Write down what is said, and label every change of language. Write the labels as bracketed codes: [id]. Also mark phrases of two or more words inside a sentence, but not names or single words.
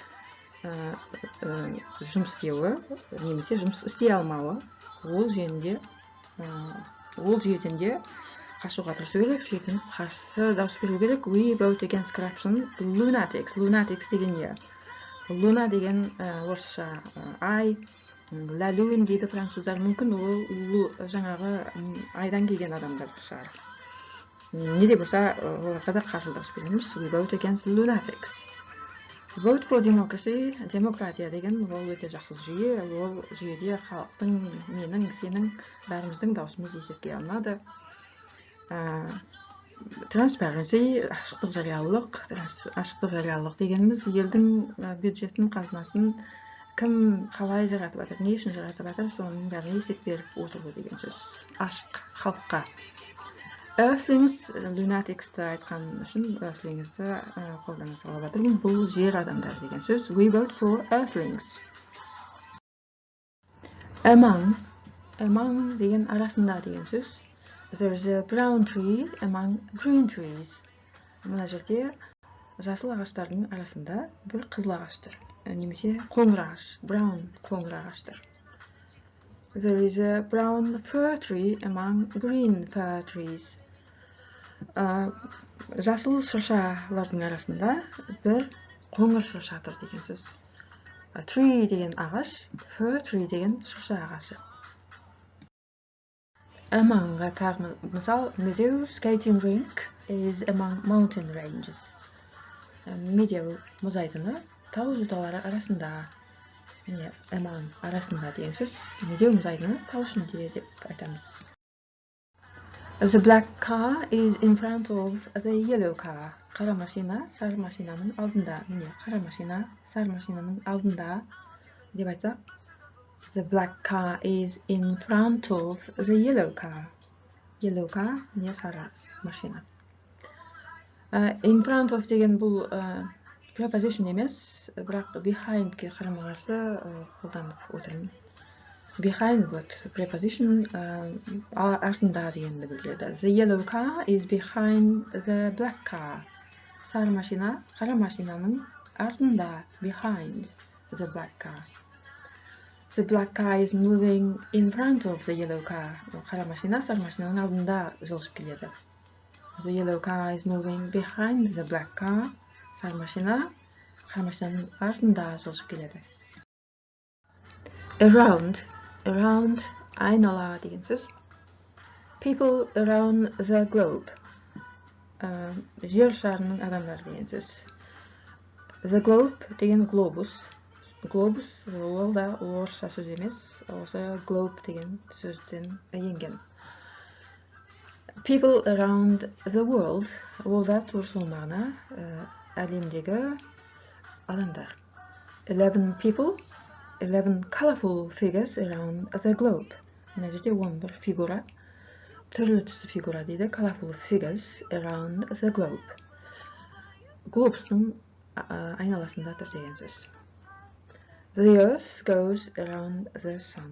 [kk] жұмыс істеуі, немесе жұмыс істей алмауы, ол жүйеден де қашуға тырысу керек, сөйтіп қарсы дауыс беру керек. [en] We vote against corruption. [kk] Lunatics деген не? Луна деген орысша ай, [fr] La Lune [kk] дейді француздар, мүмкін ол жаңағы айдан келген адамдар шығар. Не де болса, оларға да қарсы дауыс береміз. [en] We vote against lunatics. Vote for democracy, [kk] демократия деген ол өте жақсы жүйе. Ол жүйеде халықтың, менің, сенің, бәріміздің даусымыз есепке алынады. Transparency, ашықтық жариялылық дегеніміз елдің бюджетін, қазынасын кім қалай жаратып жатыр, не үшін жаратып жатыр, соның бәріне есеп беріп отыру деген сөз. Ашық халыққа. Earthlings, lunatics'ты айтқан үшін earthlings'ты қолдана салып жатырмын. Бұл жер адамдар деген сөз. [en] We vote for earthlings. [kk] Among деген арасында деген сөз. [en] There's a brown tree among green trees. [kk] Мына жерде жасыл ағаштардың арасында бір қызыл ағаштыр. Немесе қоңыр ағаш, brown қоңыр ағаштыр. [en] There is a brown fir tree among green fir trees. [kk] Жасыл шыршалардың арасында бір қоңыр шырша тұр деген сөз. Tree деген ағаш, [en] fir tree [kk] деген шырша ағашы. Amongға тағы мысал, [en] Meadow skating rink is among mountain ranges. [kk] Meadow мұз айдыны тау жоталары арасында. Among арасында деген сөз. Meadow мұз айдыны тау ішінде деп айтамыз. [en] The black car is in front of the yellow car. [kk] Қара машина сары машинаның алдында. Қара машина сары машинаның алдында деп айтсақ, [en] the black car is in front of the yellow car. Yellow car [kk] не сары машина. [en] In front of [kk] деген бұл preposition емес, бірақ behind'ке қарама-қарсы қолданып отырмын. [en] behind what preposition [kk] артында дегенді білдіреді. [en] The yellow car is behind the black car. [kk] Сары машина қара машинаның артында, [en] behind the black car. The black car is moving in front of the yellow car. [kk] Қара машина сары машинаның алдында жылжып келеді. [en] The yellow car is moving behind the black car. [kk] Сары машина қара машинаның артында жылжып келеді. Around айнала деген сөз. [en] People around the globe. [kk] Жер шарының адамдары деген сөз. The globe деген глобус. Глобус ол да орысша сөз емес, осы globe деген сөзден енген. [en] People around the world [kk] ол да тура сол мағына, әлемдегі адамдар. [en] 11 people, 11 colorful figures around the globe. [kk] Мына жерде 11 фигура, түрлі түсті фигура дейді, [en] colorful figures around the globe. [kk] Глобустың айналасында тұр деген сөз. [en] The earth goes around the sun.